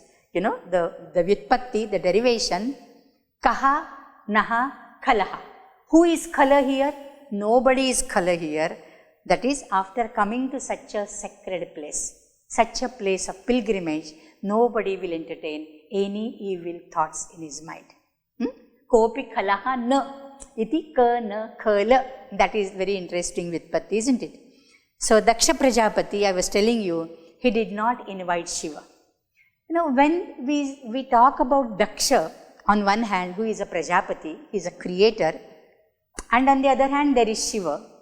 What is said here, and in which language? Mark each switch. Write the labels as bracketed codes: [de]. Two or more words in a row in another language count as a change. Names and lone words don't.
[en] The Vyutpatti, the derivation, [sa] कः, नः, खलः. [en] Who is Khala here? Nobody is Khala here. That is, after coming to such a sacred place, such a place of pilgrimage, nobody will entertain any evil thoughts in his mind. [sa] कोऽपि खलः न, इति कः न खलः. [en] That is very interesting Vyutpatti, isn't it? So Daksha Prajapati, I was telling you, he did not invite Shiva. When we talk about Daksha, on one hand, who is a Prajapati, he is a creator, and on the other hand, there is Shiva.